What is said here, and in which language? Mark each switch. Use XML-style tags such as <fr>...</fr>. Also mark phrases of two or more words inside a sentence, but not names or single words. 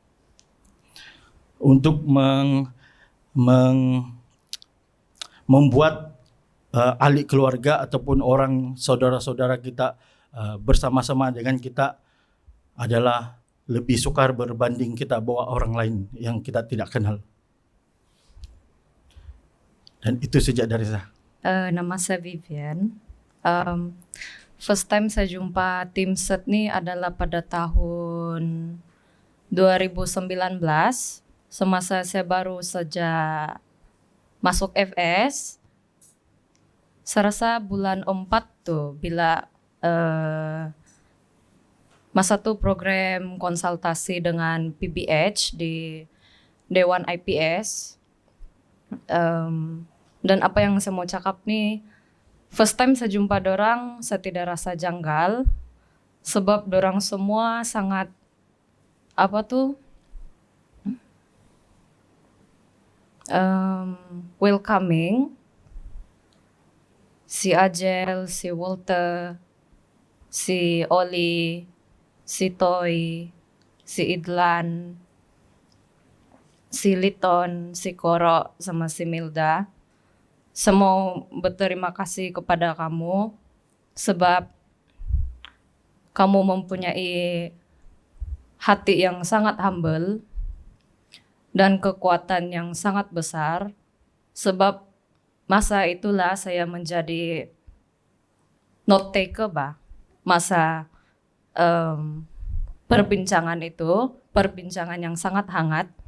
<ms>untuk membuat ahli keluarga ataupun orang saudara-saudara kita bersama-sama dengan kita adalah lebih sukar berbanding kita bawa orang lain yang kita tidak kenal. Dan itu sejak dari saya. Nama saya Vivian.</ms> <en>First time</en> <ms>saya jumpa tim SET nih adalah pada tahun 2019. Semasa saya baru saja masuk FS. Saya rasa bulan 4 tuh bila masa tuh program konsultasi dengan PBH di Dewan IPS. Dan apa yang saya mau cakap nih,</ms> <en>first time</en> <ms>saya jumpa dorang, saya tidak rasa janggal, sebab dorang semua sangat welcoming. Si Ajel, si Walter, si Oli, si Toy, si Idlan, si Liton, si Koro, sama si Milda. Saya mau berterima kasih kepada kamu sebab kamu mempunyai hati yang sangat humble dan kekuatan yang sangat besar, sebab masa itulah saya menjadi</ms> <en>note taker</en> <ms>masa perbincangan itu, perbincangan yang sangat hangat.</ms>